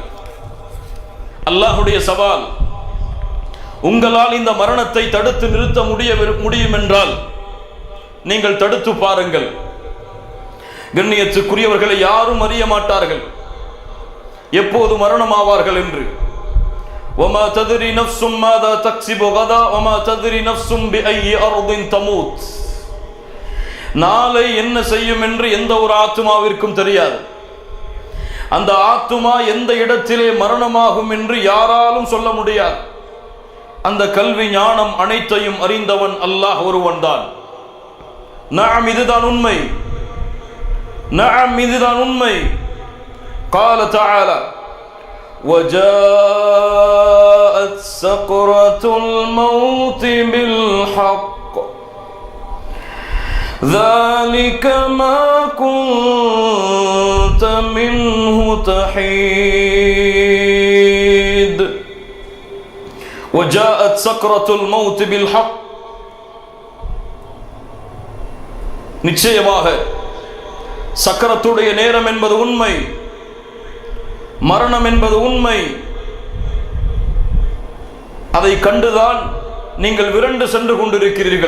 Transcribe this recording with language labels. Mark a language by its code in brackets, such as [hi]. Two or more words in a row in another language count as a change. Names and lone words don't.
[ta] அல்லாஹ்வுடைய சவால், உங்களால் இந்த மரணத்தை தடுத்து நிறுத்த முடியும் என்றால் நீங்கள் தடுத்து பாருங்கள். கண்ணியத்துக்குரியவர்களை யாரும் அறிய மாட்டார்கள் எப்போது மரணமாவார்கள் என்று. [ar] وما تدري نفس ماذا تكسب غدا وما تدري نفس بأي أرض تموت. [ta] நாளை என்ன செய்யும் என்று எந்த ஒரு ஆத்துமாவிற்கும் தெரியாது. அந்த ஆத்துமா எந்த இடத்திலே மரணமாகும் என்று யாராலும் சொல்ல முடியாது. அந்த கல்வி ஞானம் அனைத்தையும் அறிந்தவன் அல்லாஹ் ஒருவன் தான். நாம் இதுதான் உண்மை. நஅம், இதுதான் உண்மை. [ar] قال تعالى وجاءت سكرة الموت بالحق ذلك ما كنت منه تحيد وجاءت سكرة الموت بالحق. [ta] நிச்சயமாக சக்கரத்துடைய நேரம் என்பது உண்மை, மரணம் என்பது உண்மை. அதை கண்டுதான் நீங்கள் விரண்டு சென்று கொண்டிருக்கிறீர்கள்.